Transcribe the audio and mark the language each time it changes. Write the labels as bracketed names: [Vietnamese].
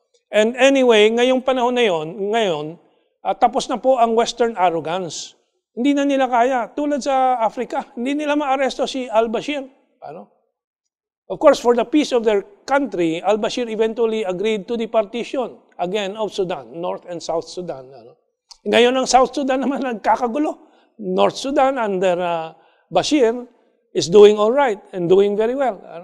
[English] And anyway, [Filipino] ngayong panahon na ngayon, tapos na po ang Western arrogance. Hindi na nila kaya. Tulad sa Africa, hindi nila maaresto si al-Bashir. [English] Of course, for the peace of their country, al-Bashir eventually agreed to the partition, again, of Sudan, North and South Sudan. [Filipino] Ngayon ang South Sudan naman nagkakagulo. [English] North Sudan under Bashir is doing all right and doing very well.